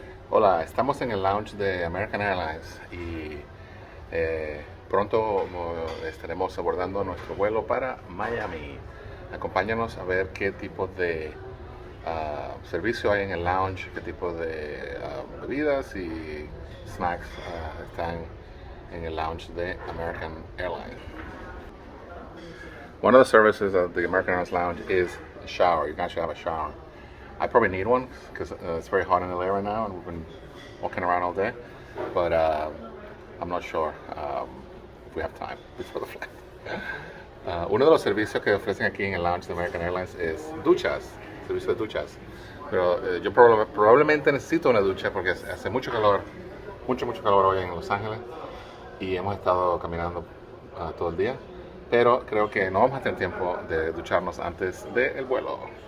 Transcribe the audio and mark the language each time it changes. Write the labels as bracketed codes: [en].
[es] Hola, estamos en el lounge de American Airlines y pronto estaremos abordando nuestro vuelo para Miami. Acompáñanos a ver qué tipo de servicio hay en el lounge, qué tipo de bebidas y snacks están en el lounge de American Airlines. [en] One of the services of the American Airlines lounge is a shower. You can actually have a shower. I probably need one because it's very hot in LA right now and we've been walking around all day, but I'm not sure if we have time before the flight. [es] Uno de los servicios que ofrecen aquí en el lounge de American Airlines es duchas, servicio de duchas. Pero yo probablemente necesito una ducha porque hace mucho calor hoy en Los Ángeles y hemos estado caminando todo el día. Pero creo que no vamos a tener tiempo de ducharnos antes del vuelo.